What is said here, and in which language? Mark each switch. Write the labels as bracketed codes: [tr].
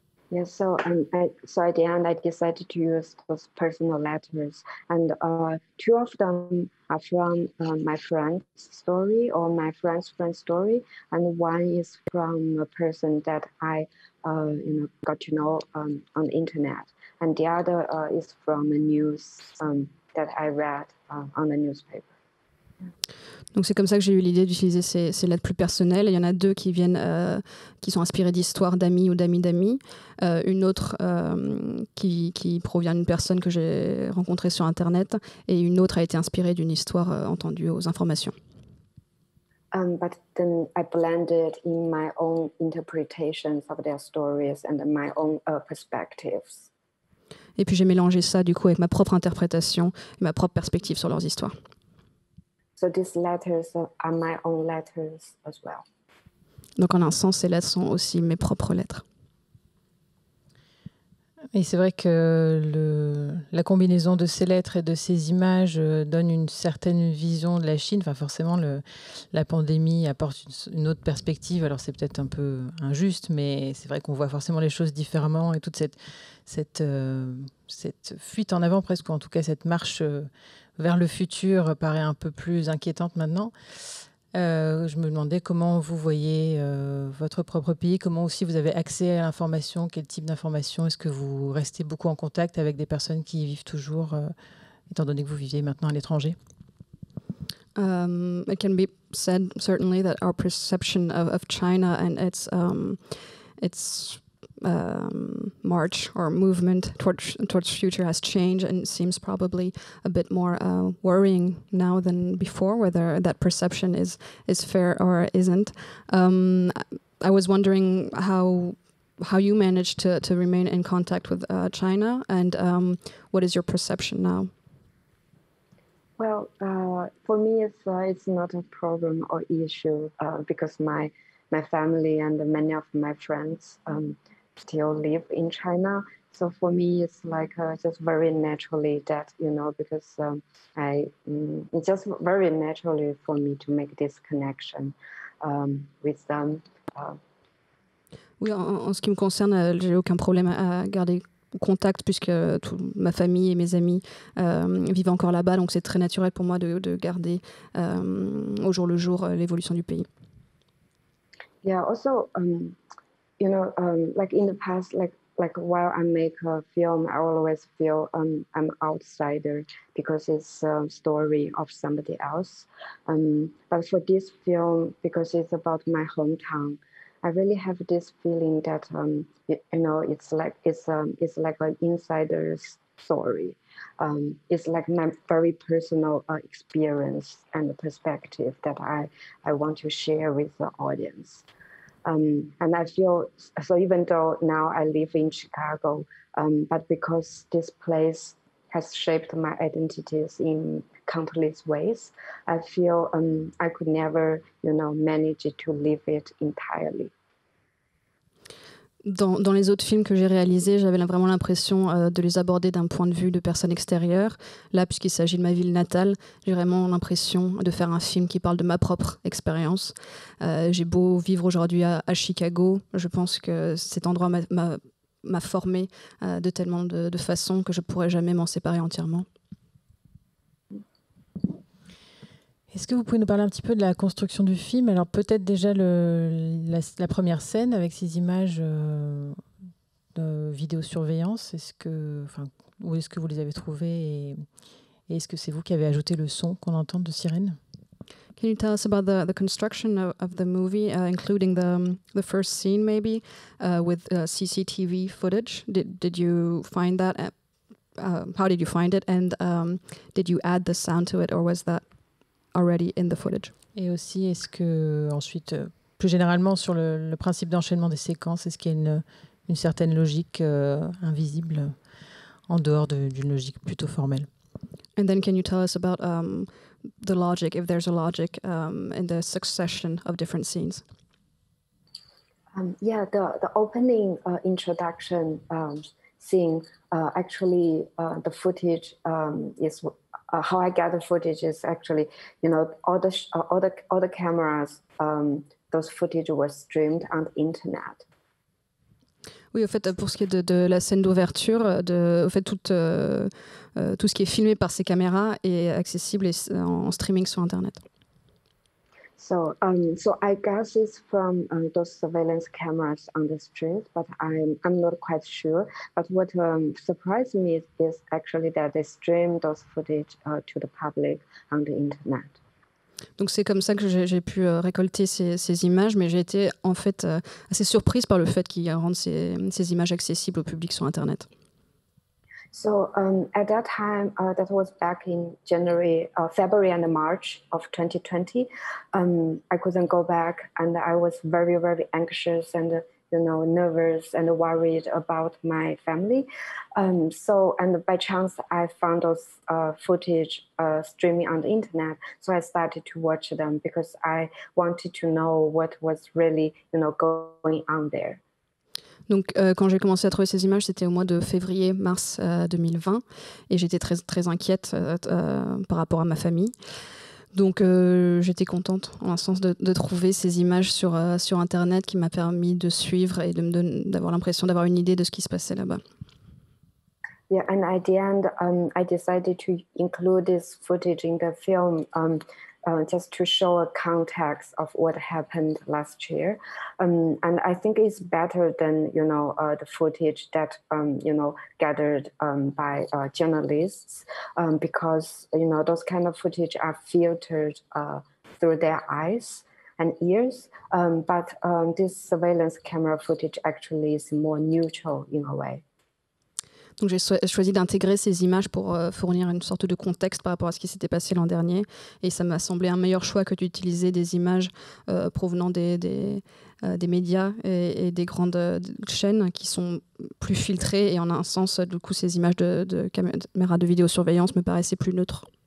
[en] Yeah, so at the end, I decided to use those personal letters, and 2 of them are from my friend's story or my friend's story, and 1 is from a person that I, got to know on the internet, and the other is from a news that I read on the newspaper. [fr] Donc c'est comme ça que j'ai eu l'idée d'utiliser ces lettres plus personnelles. Il y en a 2 qui sont inspirées d'histoires d'amis ou d'amis d'amis. Une autre qui provient d'une personne que j'ai rencontrée sur Internet. Et une autre a été inspirée d'une histoire entendue aux informations. [en] But then I blended in my own interpretations of their stories and my own perspectives. [fr] Et puis j'ai mélangé ça du coup avec ma propre interprétation et ma propre perspective sur leurs histoires. [en] So these letters are my own letters as well. [fr] Donc en un sens, ces lettres sont aussi mes propres lettres. Et c'est vrai que la combinaison de ces lettres et de ces images donne une certaine vision de la Chine. Enfin, forcément, la pandémie apporte une autre perspective. Alors, c'est peut-être un peu injuste, mais c'est vrai qu'on voit forcément les choses différemment. Et toute cette fuite en avant, presque, ou en tout cas cette marche vers le futur paraît un peu plus inquiétante maintenant. Je me demandais comment vous voyez votre propre pays, comment aussi vous avez accès à l'information, quel type d'information, est-ce que vous restez beaucoup en contact avec des personnes qui y vivent toujours, étant donné que vous viviez maintenant à l'étranger? [en] It can be said certainly that our perception of China and its march or movement towards future has changed, and it seems probably a bit more worrying now than before, whether that perception is fair or isn't. I was wondering how how you managed to remain in contact with China, and what is your perception now? Well, for me, it's not a problem or issue because my family and many of my friends still live in China. So for me, it's like just very naturally that, because it's just very naturally for me to make this connection with them. [fr] Oui, en ce qui me concerne, j'ai aucun problème à garder contact puisque ma famille et mes amis vivent encore là-bas, donc c'est très naturel pour moi de garder au jour le jour l'évolution du pays. [en] Yeah, also, like in the past, like while I make a film, I always feel I'm outsider because it's a story of somebody else. But for this film, because it's about my hometown, I really have this feeling that it's like an insider's story. It's like my very personal experience and perspective that I want to share with the audience. And I feel, so even though now I live in Chicago, but because this place has shaped my identities in countless ways, I feel I could never, manage to live it entirely. [fr] Dans les autres films que j'ai réalisés, j'avais vraiment l'impression de les aborder d'un point de vue de personnes extérieures. Là, puisqu'il s'agit de ma ville natale, j'ai vraiment l'impression de faire un film qui parle de ma propre expérience. J'ai beau vivre aujourd'hui à Chicago, je pense que cet endroit m'a formé de tellement de façons que je ne pourrais jamais m'en séparer entièrement. Est-ce que vous pouvez nous parler un petit peu de la construction du film? Alors peut-être déjà la première scène avec ces images de vidéosurveillance. Où est-ce que vous les avez trouvées et est-ce que c'est vous qui avez ajouté le son qu'on entend de sirène? [en] Can you tell us about the construction of the movie, including the first scene maybe with CCTV footage? Did you find that? How did you find it? And did you add the sound to it, or was that already in the footage? [fr] Et aussi, est-ce que ensuite, plus généralement sur le principe d'enchaînement des séquences, est-ce qu'il y a une certaine logique invisible en dehors d'une logique plutôt formelle? [en] And then can you tell us about the logic, if there's a logic in the succession of different scenes? Yeah, the opening introduction scene, actually the footage is how I got the footage is actually, all the cameras, those footage was streamed on the internet. [fr] Oui, au fait, pour ce qui est de la scène d'ouverture, au fait, tout ce qui est filmé par ces caméras est accessible en streaming sur Internet. [en] So I guess it's from those surveillance cameras on the street, but I'm not quite sure. But what surprised me is actually that they stream those footage to the public on the internet. [fr] Donc c'est comme ça que j'ai pu récolter ces images, mais j'ai été en fait assez surprise par le fait qu'ils rendent ces images accessibles au public sur Internet. [en] So at that time, that was back in February and March of 2020. I couldn't go back, and I was very, very anxious and nervous and worried about my family. And by chance, I found those footage streaming on the internet. So I started to watch them because I wanted to know what was really, going on there. [fr] Donc, quand j'ai commencé à trouver ces images, c'était au mois de février-mars 2020, et j'étais très, très inquiète par rapport à ma famille. Donc, j'étais contente, en un sens, de trouver ces images sur Internet qui m'a permis de suivre et d'avoir l'impression d'avoir une idée de ce qui se passait là-bas. [en] Yeah, and at the end, I decided to include this footage in the film just to show a context of what happened last year. And I think it's better than, the footage that, gathered by journalists because, those kind of footage are filtered through their eyes and ears. But this surveillance camera footage actually is more neutral in a way. [fr] Donc j'ai choisi d'intégrer ces images pour fournir une sorte de contexte par rapport à ce qui s'était passé l'an dernier. Et ça m'a semblé un meilleur choix que d'utiliser des images provenant des médias et des grandes chaînes qui sont plus filtrées. Et en un sens, du coup, ces images de caméras de vidéosurveillance me paraissaient plus neutres.